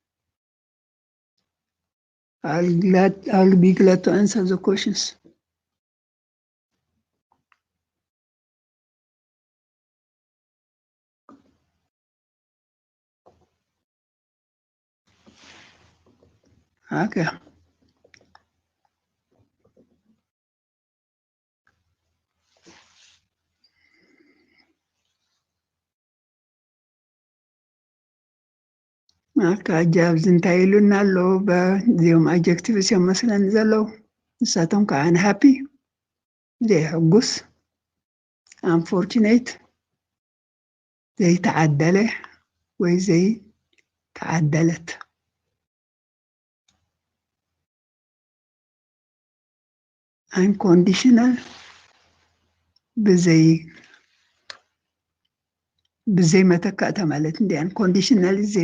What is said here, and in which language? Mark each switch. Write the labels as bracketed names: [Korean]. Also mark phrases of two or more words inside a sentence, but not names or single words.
[English] I'll be glad to answer the questions okay [Tigrinya] جابز እንታይ ኢሉና ኣሎ በዚኦም adjectives እዮም መስለን ዘለው ንሳቶም ከዓ unhappy ዘይሕጉስ unfortunate ዘይተዓደለ ወይ ዘይተዓደለት unconditional ብዘይ መተካእታ ማለት እንደ unconditional